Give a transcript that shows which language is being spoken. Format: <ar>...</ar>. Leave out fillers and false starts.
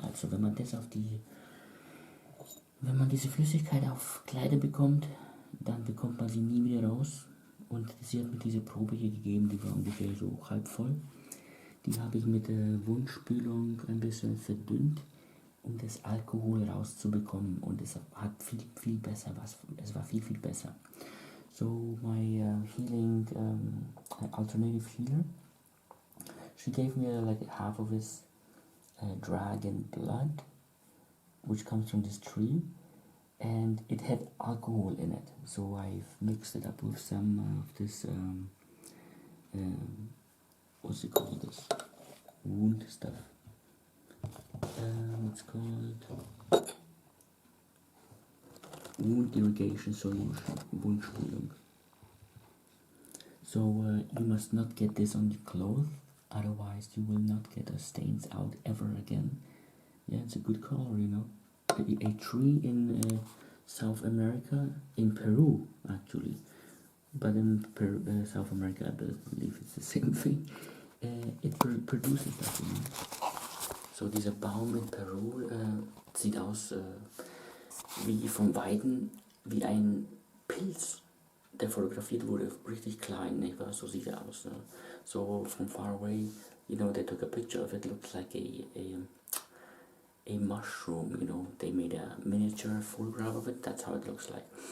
<de>Also wenn man diese Flüssigkeit auf Kleider bekommt, dann bekommt man sie nie wieder raus. Und sie hat mir diese Probe hier gegeben, die war ungefähr so halb voll. Die habe ich mit der Wundspülung ein bisschen verdünnt, um das Alkohol rauszubekommen. Und es hat es war viel besser.</de> <en>So my healing alternative healer, she gave me like half of this dragon blood, which comes from this tree, and it had alcohol in it. So I've mixed it up with some of this what's it called, this wound stuff. It's called wound irrigation solution, Wundspülung. So you must not get this on your clothes, otherwise you will not get the stains out ever again. Yeah, it's a good call, you know. A tree in South America, in Peru actually, but in South America I believe it's the same thing. It produces that, you know.</en> <de>So dieser Baum in Peru sieht aus wie vom Weiden, wie ein Pilz, der fotografiert wurde, richtig klein, nicht wahr? So sieht er aus. Ne?</de> <en>So from far away, you know, they took a picture of it, looks like a mushroom, you know, they made a miniature photograph of it, that's how it looks like.</en>